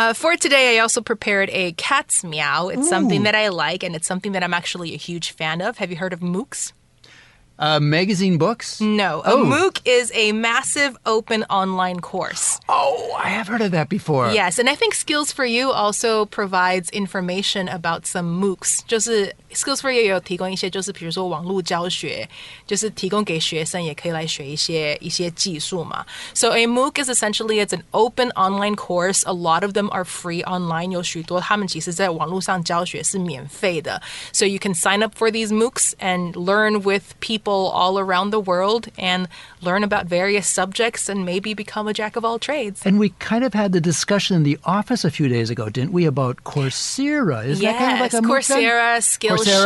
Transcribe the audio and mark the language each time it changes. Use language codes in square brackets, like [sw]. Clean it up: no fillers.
[en] For today, I also prepared a cat's meow. It's something that I like, and it's something that I'm actually a huge fan of. Have you heard of MOOCs? Magazine books? No. A MOOC is a massive open online course. Oh, I have heard of that before. Yes, and I think Skills for You also provides information about some MOOCs. [zh] 就是 Skills for You 有提供一些，就是比如说网络教学，就是提供给学生也可以来学一些技术嘛。 [en] So a MOOC is essentially it's an open online course. A lot of them are free online. [zh] 有许多他们其实在网络上教学是免费的。 [en] So you can sign up for these MOOCs and learn with people all around the world and learn about various subjects and maybe become a jack of all trades. And we kind of had the discussion in the office a few days ago, didn't we, about Coursera? Is that kind of like a Coursera, Skillshare.